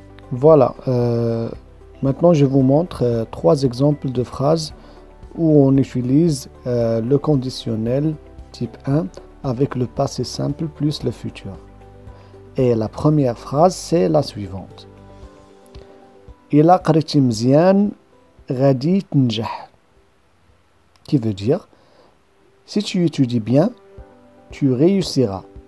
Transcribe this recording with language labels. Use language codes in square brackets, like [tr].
[fr] Voilà, maintenant je vous montre trois exemples de phrases où on utilise le conditionnel type 1 avec le passé simple plus le futur. Et la première phrase, c'est la suivante. [ar] إلا قريتي مزيان غادي تنجح. [fr] Qui veut dire, si tu étudies bien, tu réussiras.